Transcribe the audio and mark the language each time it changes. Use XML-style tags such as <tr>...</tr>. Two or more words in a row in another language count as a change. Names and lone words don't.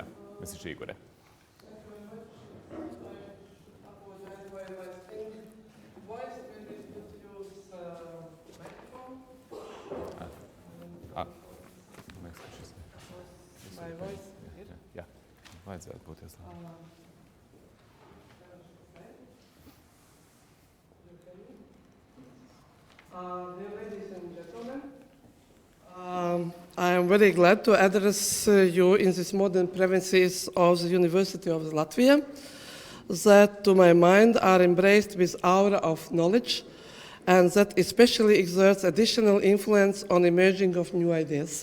<en>Mrs. Žīgure. My voice here? Yeah,</en> <lv>vajadzētu būt ieslēgta.</lv> <en>Dear ladies and gentlemen, I am very glad to address you in this modern premises of the University of Latvia that, to my mind, are embraced with aura of knowledge, and that especially exerts additional influence on emerging of new ideas.</en>